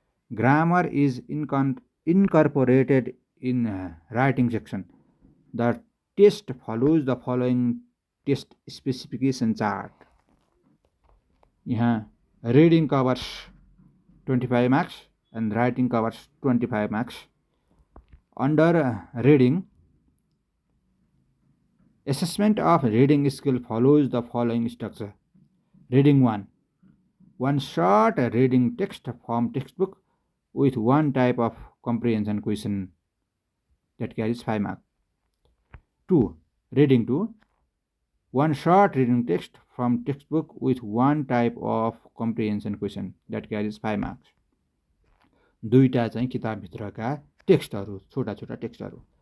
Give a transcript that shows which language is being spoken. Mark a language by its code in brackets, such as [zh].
[en] Grammar is incorporated in writing section. The test follows the following test specification chart. यहाँ reading covers 25 marks and writing covers 25 marks. Under reading, assessment of reading skill follows the following structure. Reading 1. One short reading text from textbook with one type of comprehension question that carries 5 marks. 2. Reading 2. One short reading text from textbook with one type of comprehension question that carries 5 marks. [ne] दुईटा चाहिँ किताबभित्रका टेक्स्टहरू छोटा छोटा टेक्स्टहरू।